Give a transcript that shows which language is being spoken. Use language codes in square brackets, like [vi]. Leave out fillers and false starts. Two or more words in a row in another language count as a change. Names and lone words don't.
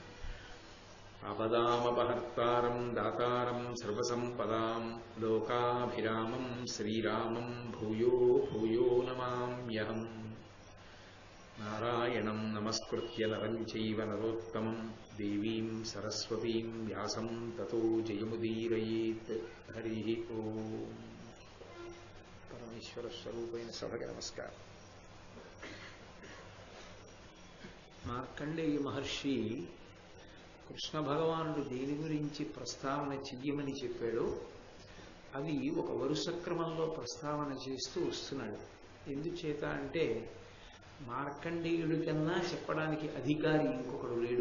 [sa] आपदामपहर्तारं दातारं सर्वसम्पदां लोकाभिरामं श्रीरामं भूयो भूयो नमाम्यहम्. नारायणं नमस्कृत्य नरं चैव नरोत्तमं देवीं सरस्वतीं व्यासं ततो जयमुदीरयेत्. हरिः ओम्. [te] పరమేశ్వర స్వరూపైన సభకి నమస్కారం. మార్కండేయ మహర్షి కృష్ణ భగవానుడు దేని గురించి ప్రస్తావన చెయ్యమని చెప్పాడో అవి ఒక వరుస క్రమంలో ప్రస్తావన చేస్తూ వస్తున్నాడు. ఎందుచేత అంటే మార్కండేయుడి కన్నా చెప్పడానికి అధికారి ఇంకొకడు లేడు.